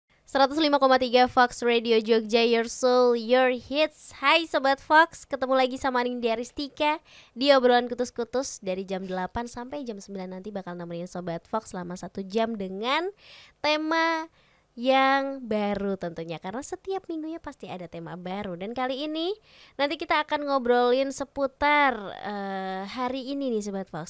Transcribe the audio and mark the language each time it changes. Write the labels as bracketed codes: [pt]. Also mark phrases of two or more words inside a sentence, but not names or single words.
[en] 105,3 Fox Radio Jogja, your soul, your hits. [id] Hai Sobat Fox, ketemu lagi sama Nindya Ristika di obrolan kutus-kutus dari jam 8 sampai jam 9 nanti bakal nemenin Sobat Fox selama 1 jam dengan tema yang baru tentunya, karena setiap minggunya pasti ada tema baru. Dan kali ini nanti kita akan ngobrolin seputar hari ini nih Sobat Fox.